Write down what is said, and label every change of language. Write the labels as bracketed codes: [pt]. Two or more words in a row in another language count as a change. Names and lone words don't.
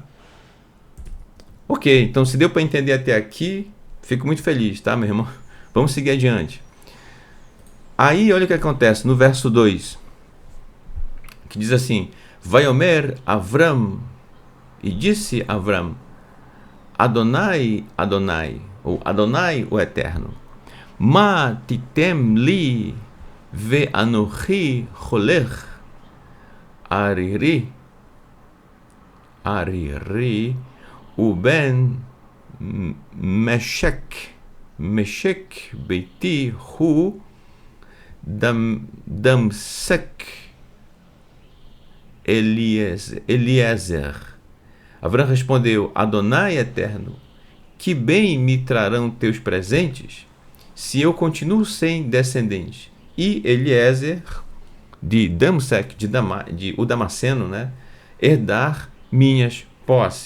[pt] Ok, então se deu para entender até aqui, fico muito feliz, tá, meu irmão? Vamos seguir adiante. Aí, olha o que acontece no verso 2, que diz assim, [he] וַיֹּאמֶר אַבְרָם, [pt] e disse Avram, Adonai, Adonai, ou Adonai, o Eterno, [he] מַה תִּתֶּן לִי וְאָנֹכִי הוֹלֵךְ עֲרִירִי וּבֶן מֶשֶׁק בֵּיתִי הוּא דַּמֶּשֶׂק אֱלִיעֶזֶר. [pt] Avram respondeu, Adonai Eterno, que bem me trarão teus presentes, se eu continuo sem descendentes? E Eliezer, de Damsek, de o Damasceno, né, herdar minhas posses.